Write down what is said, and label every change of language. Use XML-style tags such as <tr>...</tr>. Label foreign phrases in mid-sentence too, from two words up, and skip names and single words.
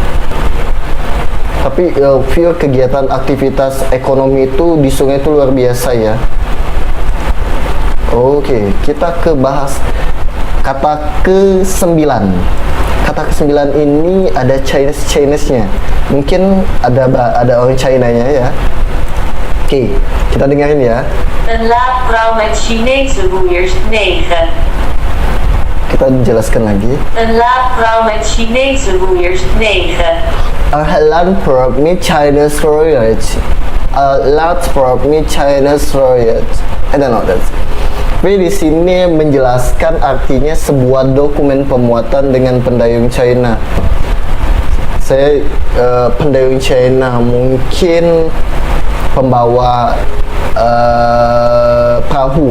<id>Tapi view kegiatan aktivitas ekonomi itu di sungai itu luar biasa ya. Oke, kita ke bahas kata ke-9. Kata ke-9 ini ada Chinese-nya. Mungkin ada orang China-nya ya. Oke, kita dengerin ya.</id> <nl>Een laadvrouw met Chinese roeiers 9.</nl> <id>Kita jelaskan lagi.</id> <nl>Een laadvrouw met Chinese roeiers 9.</nl> <en>A land for me Chinese royals. A land for me Chinese royals. I don't know that.</en> <id>Tapi di sini menjelaskan artinya sebuah dokumen pemuatan dengan pendayung China. Saya pendayung China mungkin pembawa perahu.</id>